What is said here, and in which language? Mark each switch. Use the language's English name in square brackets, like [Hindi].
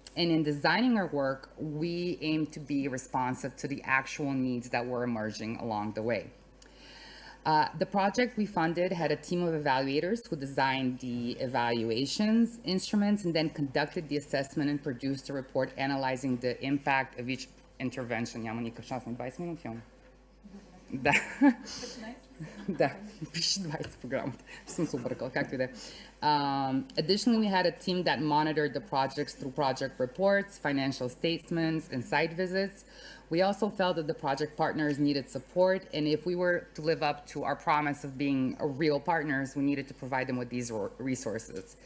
[English] And in designing our work, we aim to be responsive to the actual needs that were emerging along the way. The project we funded had a team of evaluators who designed the evaluations, instruments, and then conducted the assessment and produced a report analyzing the impact of each intervention. [Bulgarian] Няма никакъв шанс на 20 минути имам. Да. Да, пише 20 програмата. Съм се объркал, както и да е. [English] Additionally, we had a team that monitored the projects through project reports, financial statements, and site visits. We also felt that the project partners needed support, and if we were to live up to our promise of being real partners, we needed to provide them with these resources.